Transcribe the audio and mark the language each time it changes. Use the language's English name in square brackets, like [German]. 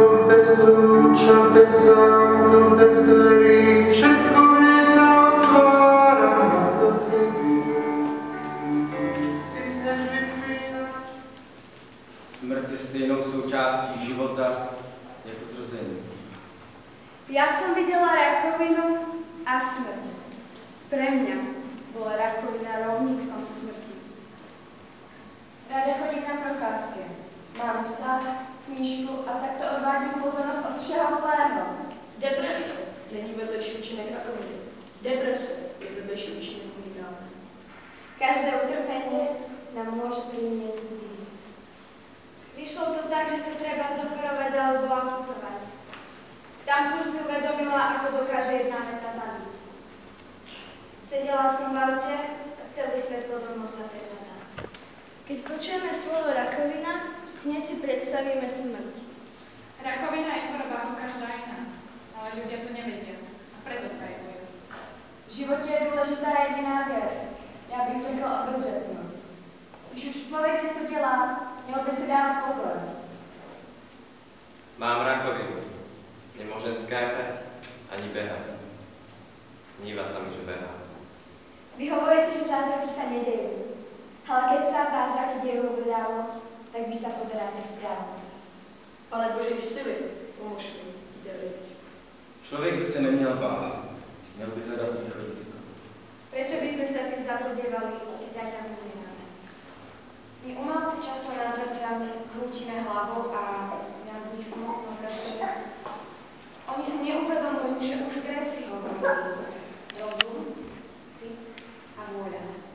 [Slovak] Bez kľúča, bez zámku, bez dverí, všetko mne sa otvára na dotyk. Svisneš vypínač. [Czech] Smrt je stejnou součástí života jako zrození. [Slovak] Ja som videla rakovinu a smrť. Pre mňa bola rakovina rovnítkom smrti. [Czech] Rada chodím na procházky. [Slovak] Mám psa, knížku a takto odvádím pozornosť od všeho zlého. [Czech] Deprese není vedlejší účinek rakoviny. Deprese je vedlejší účinek umírání. [Slovak] Každé utrpenie nám môže priniesť zisk. Vyšlo to tak, že to treba zoperovať alebo amputovať. Tam som si uvedomila, ako dokáže jedna veta zabiť. Sedela som v aute a celý svet podo mnou sa prehľadá. Keď počujeme slovo rakovina, hneď si predstavíme smrť. Rakovina je choroba ako každá iná, ale ľudia to nevedia a preto sa jej boja. V živote je dôležitá jediná vec. [Czech] Ja bych řekla obezřetnosť. Když už človek něco dělá, měl by si dávať pozor. [Slovak] Mám rakovinu. Nemôžem skákať ani behať. Sníva sa mi, že behám. Vy hovoríte, že zázraky sa nedejú. Ale keď sa zázraky dejú vľavo, tak vy sa pozeráte vpravo. Ale Bože, sily, pomôž mi, David. [Czech] Člověk by se neměl bát, měl by hledat východisko. [Slovak] Prečo by sme sa tým zabudevali, keď aj tam umierame? My umelci často nad vecami krútime hlavou a nám z nich smutno, pretože oni si neuvedomujú, že už Gréci hovorili rozum, cit a vôľa.